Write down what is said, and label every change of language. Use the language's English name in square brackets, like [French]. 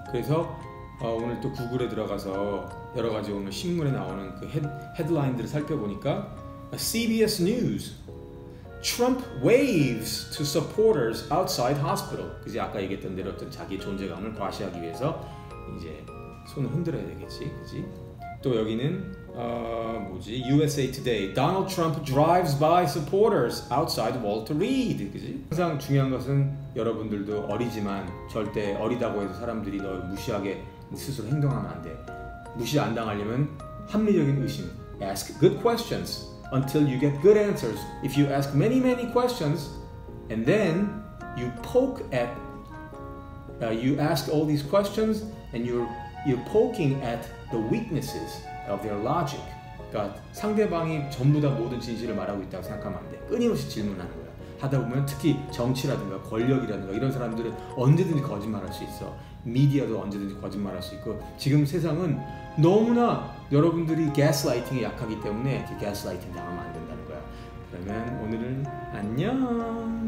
[Korean] 그래서 오늘 또 구글에 들어가서 여러 가지 오늘 신문에 나오는 그 헤드라인들을 살펴보니까 [English] CBS News Trump waves to supporters outside hospital. [Korean] 그지 아까 얘기했던 대로 어떤 자기 존재감을 과시하기 위해서 이제 손을 흔들어야 되겠지, 그지? 또 여기는 [English] USA Today Donald Trump drives by supporters outside Walter Reed. [Korean] 그지? 항상 중요한 것은 여러분들도 어리지만 절대 어리다고 해서 사람들이 널 무시하게 스스로 행동하면 안 돼. 무시 안 당하려면 합리적인 의심. [English] Ask good questions until you get good answers. If you ask many questions and then you poke at you ask all these questions and you're poking at the weaknesses of their logic. [Korean] 그러니까 상대방이 전부 다 모든 진실을 말하고 있다고 생각하면 안 돼. 끊임없이 질문하는 거야. 하다 보면 특히 정치라든가 권력이라든가 이런 사람들은 언제든지 거짓말할 수 있어. 미디어도 언제든지 거짓말할 수 있고 지금 세상은 너무나 여러분들이 가스라이팅에 약하기 때문에 가스라이팅 당하면 안 된다는 거야. 그러면 오늘은 안녕.